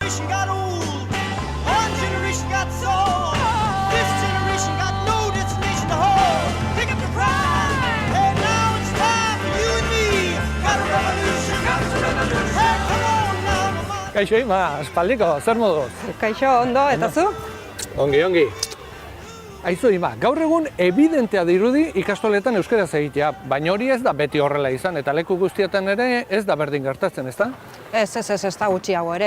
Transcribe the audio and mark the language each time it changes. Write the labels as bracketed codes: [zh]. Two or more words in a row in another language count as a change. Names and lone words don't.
[en] got old, one generation got sold, this generation got no destination to hold. Pick up the pride, hey, now it's time for you and me. Got a revolution, hey, come on now, mama. [eu] Kaixo, Ima, aspaldiko, zer moduz? Kaixo, ondo, eta zu? Ongi. Aizu, Ima, gaur egun evidentea dirudi ikastoletan euskaraz egitea, baina hori ez da beti horrela izan, eta leku guztietan ere ez da berdin gertatzen, ezta? Ez da gutxiago ere.